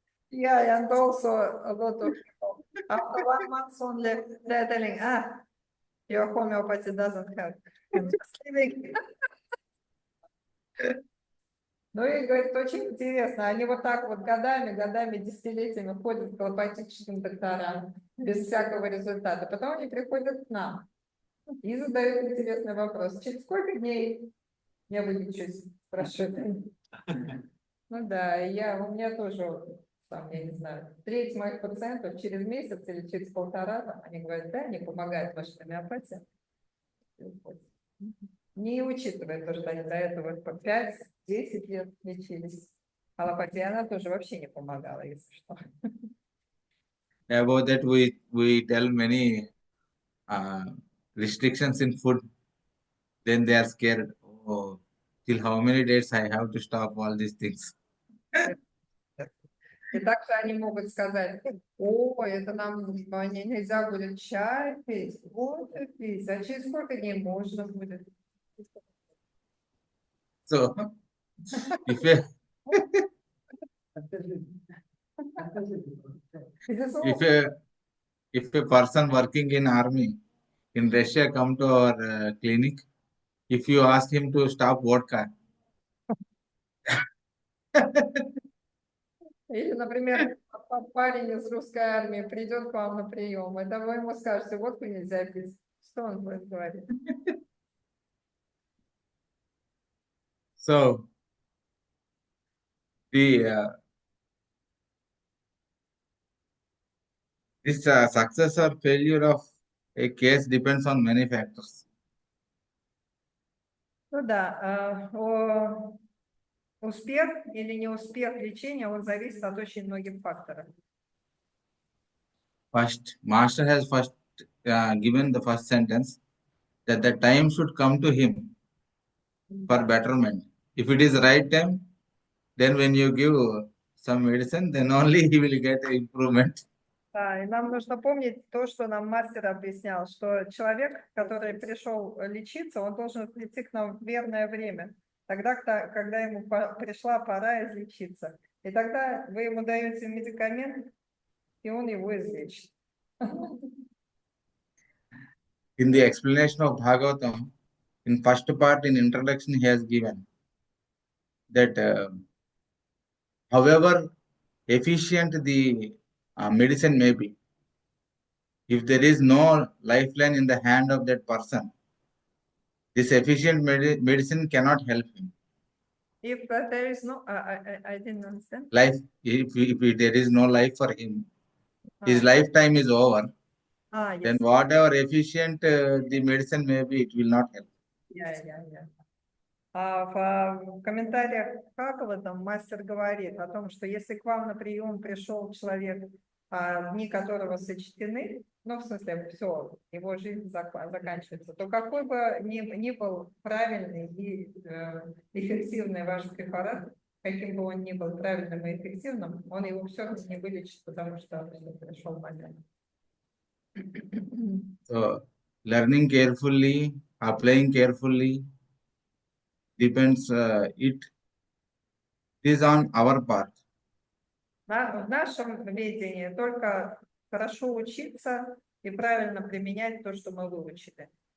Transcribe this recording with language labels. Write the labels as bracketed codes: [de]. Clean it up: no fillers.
[en] Yeah, and also a lot of people. After 1 month only, they're telling, your homeopathy doesn't help. I'm just leaving. [ru] Ну и говорит, очень интересно, они вот так вот годами, десятилетиями ходят к аллопатическим докторам без всякого результата. Потом они приходят к нам и задают интересный вопрос. Через сколько дней я вылечусь? Спрашивают. Ну да, у меня тоже, сам, я не знаю, треть моих пациентов через месяц или через полтора, там, они говорят, да, не помогает ваша гомеопатия. Не учитывая то, что они до этого по 5-10 лет лечились. Аллопатия, она тоже вообще не помогала, если что. [en] About that, we tell many restrictions in food. Then they are scared. Oh, till how many days I have to stop all these things? [ru] И также они могут сказать, это нам нельзя будет чай пить, кофе пить, а через сколько дней можно будет? [en] So, if a, if a if a person working in army in Russia come to our clinic, if you ask him to stop vodka, [ru] Или, например, парень из русской армии придет к вам на прием, это вы ему скажете, водку нельзя пить. Что он будет говорить? [en] so the this success or failure of a case depends on many factors. [ru] Ну да, успех или неуспех лечения, он зависит от очень многих факторов. [en] First, master has first given the first sentence that the time should come to him for betterment. If it is right time, then when you give some medicine, then only he will get improvement. [ru] Да, и нам нужно помнить то, что нам мастер объяснял, что человек, который пришел лечиться, он должен прийти к нам в верное время, тогда, когда ему пришла пора излечиться. И тогда вы ему даете медикамент, и он его излечит. [en] In the explanation of Bhagavatam, in first part, in introduction, he has given that however efficient the medicine may be, if there is no lifeline in the hand of that person, this efficient medicine cannot help him. If there is no, I didn't understand. Life, if there is no life for him, his Ah, lifetime is over. Then yes. whatever efficient the medicine may be, it will not help. Yeah. [ru] В комментариях Хакова там мастер говорит о том, что если к вам на прием пришел человек, дни которого сочтены, ну, в смысле, все, его жизнь заканчивается, то какой бы ни был правильный и эффективный ваш препарат, каким бы он ни был правильным и эффективным, он его все равно не вылечит, потому что пришел момент. [en] So, learning carefully, applying carefully depends. It is on our part. [ru] В нашем видении только хорошо учиться и правильно применять то, что мы выучили.